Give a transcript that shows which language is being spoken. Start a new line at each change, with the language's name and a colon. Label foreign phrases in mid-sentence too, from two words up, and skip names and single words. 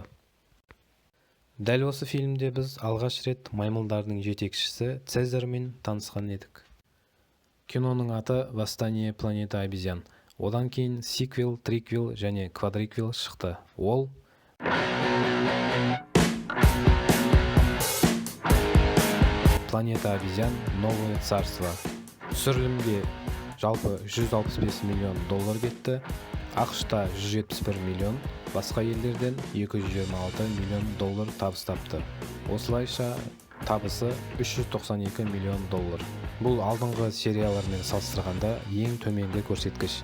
Kazakh: Дәл осы фильмде біз алғаш рет маймылдардың жетекшісі Цезарьмен танысқан едік. Киноның аты «Восстание планета обезьян». Одан кейін сиквел, триквел және квадриквел шықты. Ол «Планета обезьян. Новое царство». Түсірілімге жалпы $165 миллион кетті, ақш-та 171 миллион, басқа елдерден $226 миллион табыс тапты. Осылайша табысы $392 миллион. Бұл алдыңғы сериялармен салыстырғанда ең төменгі көрсеткіш.